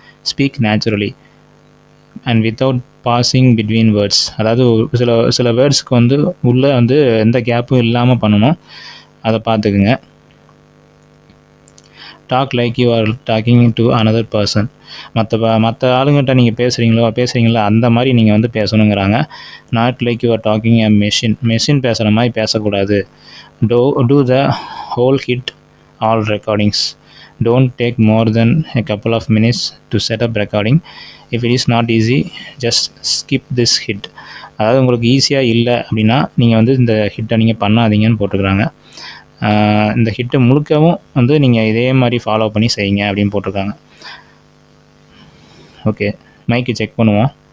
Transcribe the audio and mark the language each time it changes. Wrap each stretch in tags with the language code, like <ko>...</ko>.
<en>speak naturally and without pausing between words,</en> <ta>அதாவது சில வேர்ட்ஸ்க்கு உள்ளே எந்த கேப்பும் இல்லாமல் பண்ணணும். அதை பார்த்துக்குங்க.</ta> <en>Talk like you are talking to another person.</en> <ta>மற்ற ஆளுங்கிட்ட நீங்கள் பேசுகிறீங்களா அந்த மாதிரி நீங்கள் பேசணுங்கிறாங்க.</ta> <en>not like you are talking a machine</en> <ta>பேசுகிற மாதிரி பேசக்கூடாது.</ta> <en>Do the whole hit all recordings. Don't take more than a couple of minutes to set up recording. If it is not easy, just skip this hit.</en> <ta>அதாவது உங்களுக்கு ஈஸியாக இல்லை அப்படின்னா நீங்கள் இந்த ஹிட்டை நீங்கள் பண்ணாதீங்கன்னு போட்டுக்கிறாங்க. இந்த ஹிட்டு முழுக்கவும் வந்து நீங்கள் இதே மாதிரி ஃபாலோ பண்ணி செய்யுங்க அப்படின்னு போட்டிருக்காங்க. ஓகே, மைக்கு செக் பண்ணுவோம்.</ta>